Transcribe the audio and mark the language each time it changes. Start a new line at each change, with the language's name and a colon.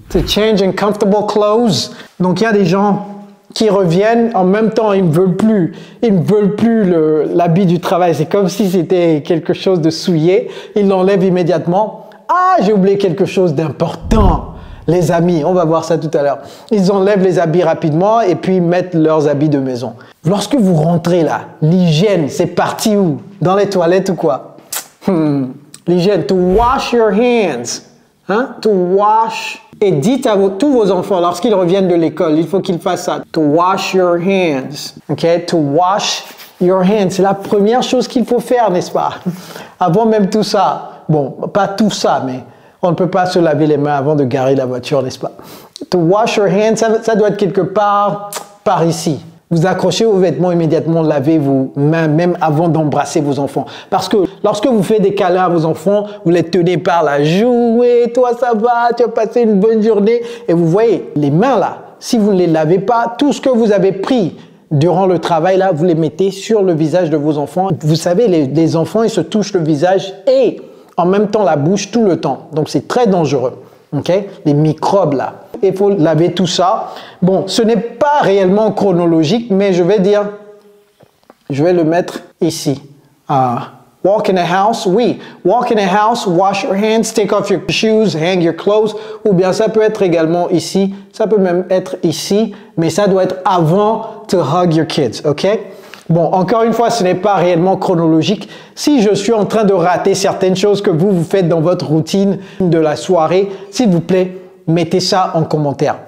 English: To change in comfortable clothes.
French: Donc, il y a des gens qui reviennent, en même temps, ils ne veulent plus l'habit du travail. C'est comme si c'était quelque chose de souillé. Ils l'enlèvent immédiatement. Ah, j'ai oublié quelque chose d'important. Les amis, on va voir ça tout à l'heure. Ils enlèvent les habits rapidement et puis mettent leurs habits de maison. Lorsque vous rentrez là, l'hygiène, c'est parti où? Dans les toilettes ou quoi?
English: L'hygiène, to wash your hands. Hein? To wash.
French: Et dites à tous vos enfants, lorsqu'ils reviennent de l'école, il faut qu'ils fassent ça.
English: To wash your hands. OK? To wash your hands.
French: C'est la première chose qu'il faut faire, n'est-ce pas? Avant même tout ça. Bon, pas tout ça, mais on ne peut pas se laver les mains avant de garer la voiture, n'est-ce pas?
English: To wash your hands,
French: ça doit être quelque part par ici. Vous accrochez vos vêtements immédiatement, lavez vos mains même avant d'embrasser vos enfants. Parce que lorsque vous faites des câlins à vos enfants, vous les tenez par la joue, et toi ça va, tu as passé une bonne journée. Et vous voyez, les mains là, si vous ne les lavez pas, tout ce que vous avez pris durant le travail là, vous les mettez sur le visage de vos enfants. Vous savez, les enfants, ils se touchent le visage et en même temps la bouche tout le temps. Donc c'est très dangereux. Okay? Les microbes là. Il faut laver tout ça. Bon, ce n'est pas réellement chronologique, mais je vais le mettre ici.
English: Walk in a house, oui. Walk in a house, wash your hands, take off your shoes, hang your clothes.
French: Ou bien ça peut être également ici. Ça peut même être ici, mais ça doit être avant
English: to hug your kids,
French: ok? Bon, encore une fois, ce n'est pas réellement chronologique. Si je suis en train de rater certaines choses que vous faites dans votre routine de la soirée, s'il vous plaît, mettez ça en commentaire.